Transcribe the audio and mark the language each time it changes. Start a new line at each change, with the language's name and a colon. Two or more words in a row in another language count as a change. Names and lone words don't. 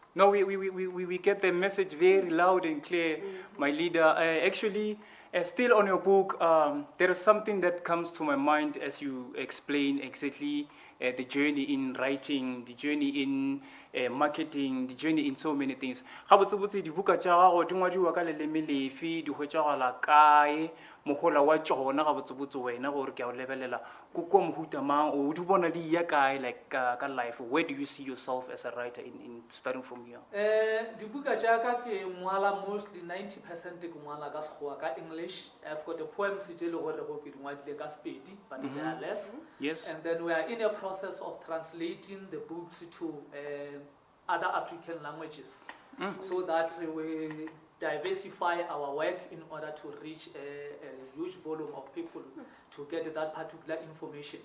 English: No, we get the message very loud and clear, my leader. Actually, still on your book, there is something that comes to my mind as you explain exactly the journey in writing, the journey in marketing, the journey in so many things.
Northern Sotho: Ga botsebotse dibuka tša gago di ngwadiwa ka leleme lefe, di hwetšagala kae, mogola wa tsona ga botsebotse wena gore ke a o lebelela ko mohuta mang o di bona di ya kae like ka life,
English: where do you see yourself as a writer in starting from here?
Northern Sotho: Dibuka jaaka ke ngwala mostly 90% ke ngwala ka Sekgowa ka English.
English: I've got a poem
Northern Sotho: se tse le gore go ke di ngwadile ka Sepedi,
English: but they are less. Yes. And then we are in a process of translating the books to other African languages, so that we diversify our work in order to reach a huge volume of people to get that particular information.